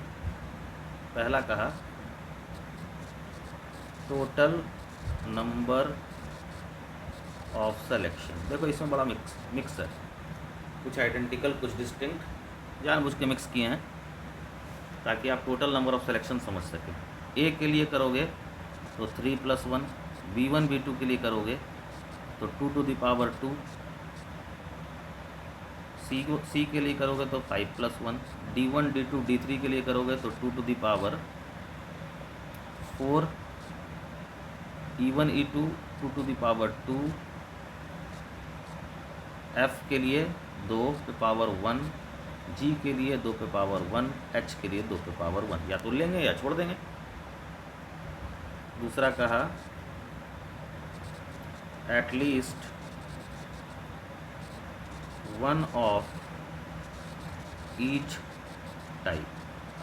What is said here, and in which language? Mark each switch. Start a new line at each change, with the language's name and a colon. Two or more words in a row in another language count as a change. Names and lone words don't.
Hindi: पहला कहा
English: total number of selection.
Hindi: देखो इसमें बड़ा मिक्स है, कुछ आइडेंटिकल कुछ डिस्टिंक्ट, जानबूझ के मिक्स किए हैं ताकि आप
English: total number of selection
Hindi: समझ सकें। ए के लिए करोगे तो 3 + 1, B1 B2 के लिए करोगे तो 2
English: to the power
Hindi: 2, सी के लिए करोगे तो 5 + 1, D1 D2 D3 के लिए करोगे तो 2
English: to the power
Hindi: 4, E1 E2 2
English: to the power
Hindi: 2, F के लिए 2 पे पावर 1, G के लिए 2 पे पावर 1, H के लिए 2 पे पावर 1। या तो लेंगे या छोड़ देंगे। दूसरा कहा
English: at least one of each type.